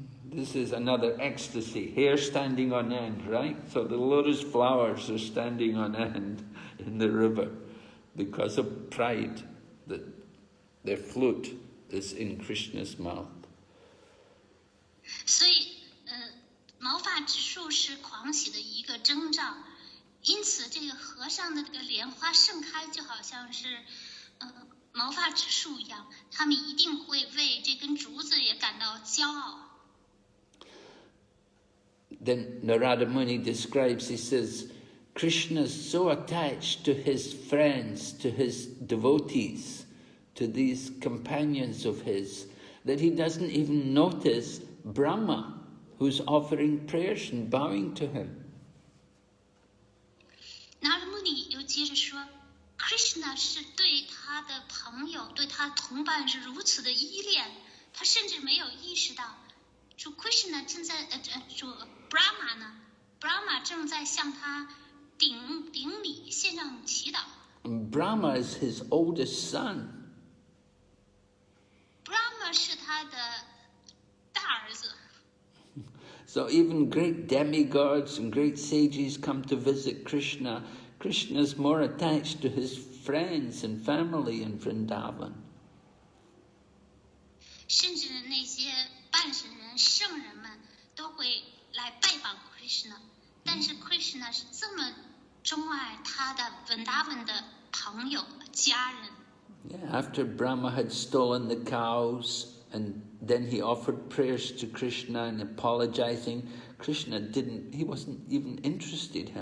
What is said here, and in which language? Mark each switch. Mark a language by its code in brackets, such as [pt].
[en] This is another ecstasy, hair standing on end, right? So the lotus flowers are standing on end in the river because of pride that their flute is in Krishna's mouth. [zh] 所以，毛发植树是狂喜的一个征兆，因此这个河上的这个莲花盛开，就好像是毛发植树一样，他们一定会为这根竹子也感到骄傲。 [en] Then Narada Muni describes, he says, Krishna is so attached to his friends, to his devotees, to these companions of his, that he doesn't even notice Brahma, who's offering prayers and bowing to him. [zh] Narada Muni 又接着说 ，Krishna 是对他的朋友、对他同伴是如此的依恋，他甚至没有意识到，主 Krishna 正在主 Brahma 呢 ，Brahma 正在向他顶礼献上祈祷。 [en] And Brahma is his oldest son. [zh] Brahma 是他的大儿子。 [en] So even great demigods and great sages come to visit Krishna. Krishna is more attached to his friends and family in Vrindavan. [zh] 甚至那些半神人、圣人们都会来拜访 Krishna， 但是 Krishna 是这么钟爱他的 Vrindavan 的朋友、家人。 [en] Yeah, after Brahma had stolen the cows, and then he offered prayers to Krishna and apologizing, Krishna he wasn't even interested.